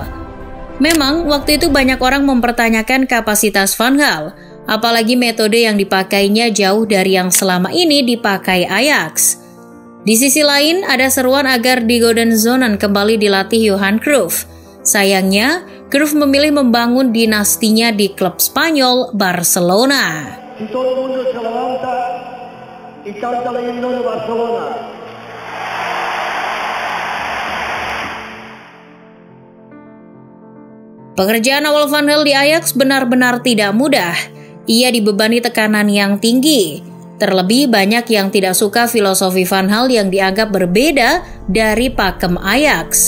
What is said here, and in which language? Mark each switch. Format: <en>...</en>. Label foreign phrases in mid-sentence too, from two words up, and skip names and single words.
<id>Memang waktu itu banyak orang mempertanyakan kapasitas Van Gaal, apalagi metode yang dipakainya jauh dari yang selama ini dipakai Ajax. Di sisi lain, ada seruan agar Die Gouden Zonen kembali dilatih Johan Cruyff. Sayangnya, Cruyff memilih membangun dinastinya di klub Spanyol Barcelona.</id> <es>Todo el mundo se levanta y canta el himno de Barcelona.</es> <id>Pekerjaan awal Van Gaal di Ajax benar-benar tidak mudah. Ia dibebani tekanan yang tinggi. Terlebih banyak yang tidak suka filosofi Van Gaal yang dianggap berbeda dari pakem Ajax.</id>